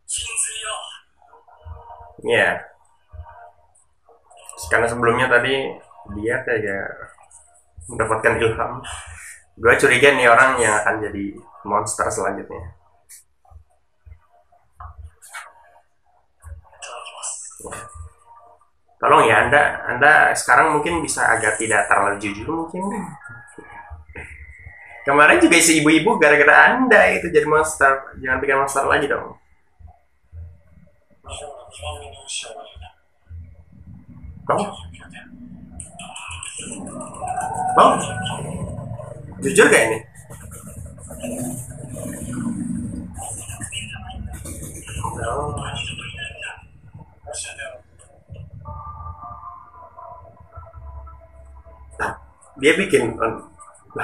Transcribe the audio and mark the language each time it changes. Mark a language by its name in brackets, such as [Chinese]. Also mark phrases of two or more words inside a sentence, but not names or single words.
[Indonesian] ya, karena sebelumnya tadi dia kayak mendapatkan ilham. Gue curiga nih orang yang akan jadi monster selanjutnya. [Japanese] いただきます。 [Indonesian] Ya. Tolong ya, Anda sekarang mungkin bisa agak tidak terlalu jujur mungkin. Kemarin juga si ibu-ibu gara-gara Anda itu jadi monster. Jangan bikin monster lagi dong. [Japanese] 日本の2番目に美味しいお料理だ。 [Indonesian] Kamu, [Japanese] 99点。 [Indonesian] Bang, jujur gak ini? Oh, [Japanese] 教えてやろう。 [Indonesian] dia bikin lah.